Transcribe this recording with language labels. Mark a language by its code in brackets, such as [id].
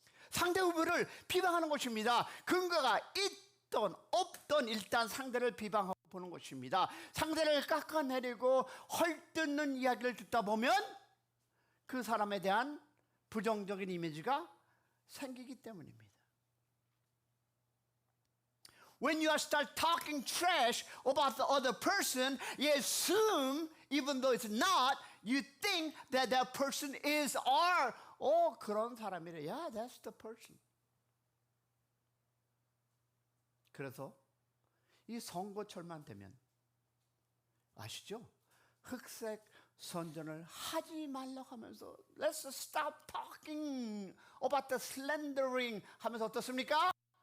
[ko] 상대 후보를 비방하는 것입니다. 근거가 있던 없던 일단 상대를 비방하고 보는 것입니다. 상대를 깎아내리고 헐뜯는 이야기를 듣다 보면 그 사람에 대한 부정적인 이미지가 생기기 때문입니다. [en] When you start talking trash about the other person, you assume, even though it's not, you think that that person is or [ko] 그런 사람이래. [en] Yeah, that's the person. [ko] 그래서 이 선거철만 되면 아시죠? 흑색 선전을 하지 말라고 하면서 [en] Let's stop talking about the slandering [ko] 하면서 어떻습니까?